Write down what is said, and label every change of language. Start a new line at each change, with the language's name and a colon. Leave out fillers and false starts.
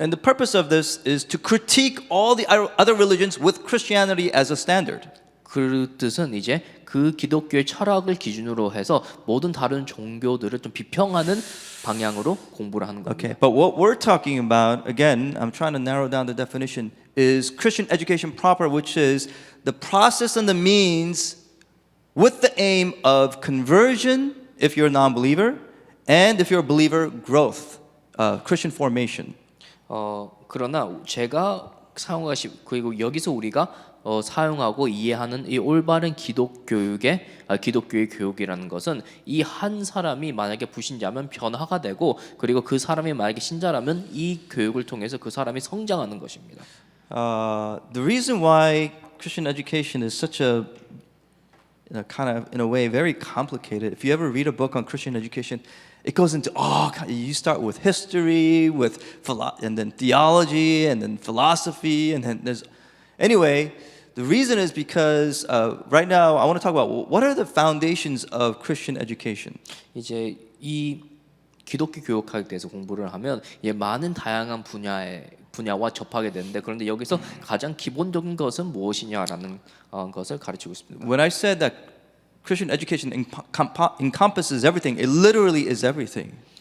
English: And the purpose of this is to critique all the other religions with Christianity as a standard.
Korean: 그 뜻은 이제 그 기독교의 철학을 기준으로 해서 모든 다른 종교들을 좀 비평하는 방향으로 공부를 하는 겁니다.
English: Okay, but what we're talking about, again, I'm trying to narrow down the definition, is Christian education proper, which is the process and the means with the aim of conversion, if you're a non-believer, and if you're a believer, growth, Christian formation.
Korean: 그러나 제가 그리고 여기서 우리가 사용하고 이해하는 이 올바른 기독교의 교육이라는 것은 이 한 사람이 만약에 불신자면 변화가 되고 그리고 그 사람이 만약에 신자라면 이 교육을 통해서 그 사람이 성장하는 것입니다.
English: The reason why Christian education is such a kind of, in a way, very complicated. If you ever read a book on Christian education, it goes into you start with history, and then theology, and then philosophy, and then anyway. The reason is because right now I want to talk about what are the foundations of Christian education.
Korean: 이제 이 기독교 교육학에 대해서 공부를 하면 많은 다양한 분야와 접하게 되는데 그런데 여기서 가장 기본적인 것은 무엇이냐라는 것을 가르치고 있습니다.
English: When I said that Christian education encompasses everything, it literally is everything.